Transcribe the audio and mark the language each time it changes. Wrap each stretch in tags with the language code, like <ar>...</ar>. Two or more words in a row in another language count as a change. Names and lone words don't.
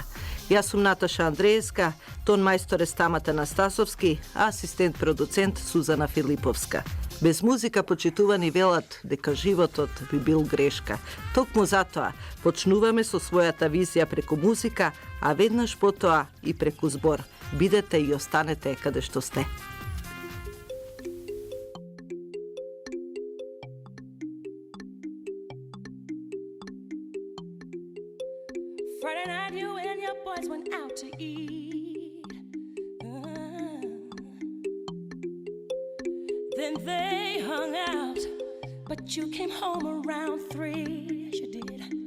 <mk>Јас сум Наташа Андреевска, тон мајстор е Стамата Настасовски, а асистент продуцент Сузана Филиповска. Без музика, почитувани, велат дека животот би бил грешка. Токму затоа почнуваме со својата визија преку музика, а веднаш потоа и преку збор. Бидете и останете каде што сте.</mk> <en>Friday night you and your boys went out to eat. Then they hung out, but you came home around 3, yes you did.</en>